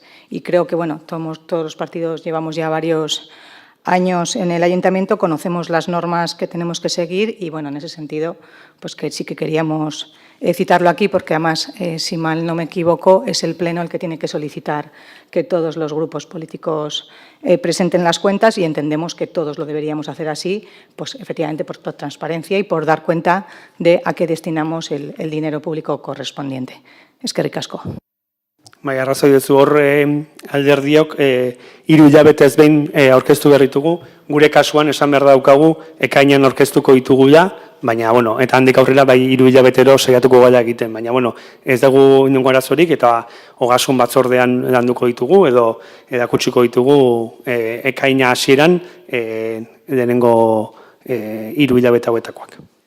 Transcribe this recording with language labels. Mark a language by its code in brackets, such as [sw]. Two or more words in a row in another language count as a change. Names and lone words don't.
[es] Y creo que, bueno, todos los partidos llevamos ya varios años en el ayuntamiento, conocemos las normas que tenemos que seguir y, bueno, en ese sentido, pues que sí que queríamos citarlo aquí porque, además, si mal no me equivoco, es el Pleno el que tiene que solicitar que todos los grupos políticos presenten las cuentas y entendemos que todos lo deberíamos hacer así, pues efectivamente por transparencia y por dar cuenta de a qué destinamos el dinero público correspondiente. [eu] Eskerrik asko. Bai, arrazoi duzu hor alderdiok 3 hilabetez behin aurkeztu berritugu, gure kasuan esan behar daukagu ekainean aurkeztuko ditugula, baina, bueno, eta handik aurrera bai 3 hilabetero saiatuko gara egiten, baina, bueno, ez dugu inongo arazorik eta ogasun batzordean landuko ditugu edo erakutsiko ditugu ekaina hasieran lehenengo 3 hilabete hauetakoak.